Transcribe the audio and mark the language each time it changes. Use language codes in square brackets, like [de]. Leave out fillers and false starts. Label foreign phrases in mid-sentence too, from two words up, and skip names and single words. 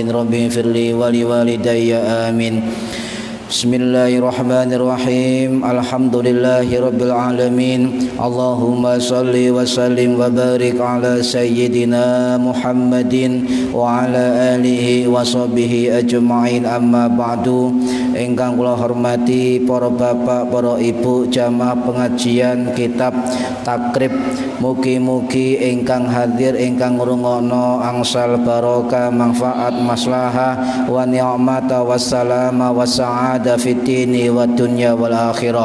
[ar] رب اغفر لي ولوالدي آمين. بسم الله الرحمن الرحيم. الحمد لله رب العالمين. اللهم صل وسلم وبارك على سيدنا محمد وعلى آله وصحبه أجمعين. أما بعد. [jv] Ingkang kula hormati para bapak, para ibu jamaah pengajian kitab Takrib, mugi-mugi ingkang hadir ingkang ngrungokno angsal barokah, manfaat, maslahah [ar] ونعمة والسلامة والسعادة في الدين والدنيا والآخرة.